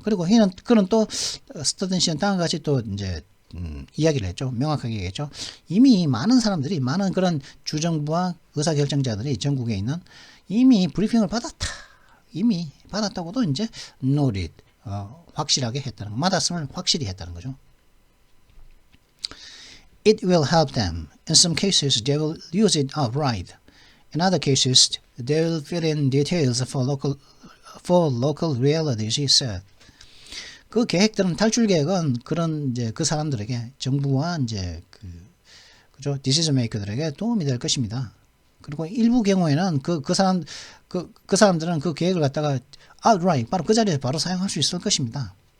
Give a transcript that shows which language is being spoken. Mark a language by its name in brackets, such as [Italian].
[Korean] 그리고 그는 또 스터든 씨는 다음과 같이 또 이제 이야기를 했죠. 명확하게 얘기했죠. 이미 많은 사람들이 많은 그런 주정부와 의사결정자들이 전국에 있는 이미 브리핑을 받았다. 이미 받았다고도 이제 noted 확실하게 했다는 거. 받았음을 확실히 했다는 거죠. [English] It will help them. In some cases, they will use it outright. In other cases, they will fill in details for local realities, he said. [Korean] 그 계획들은 탈출 계획은 그런 이제 그 사람들에게 정부와 이제 그죠 디시전 메이커들에게 도움이 될 것입니다. 그리고 일부 경우에는 그 사람들은 그 계획을 갖다가 outright 바로 그 자리에서 바로 사용할 수 있을 것입니다.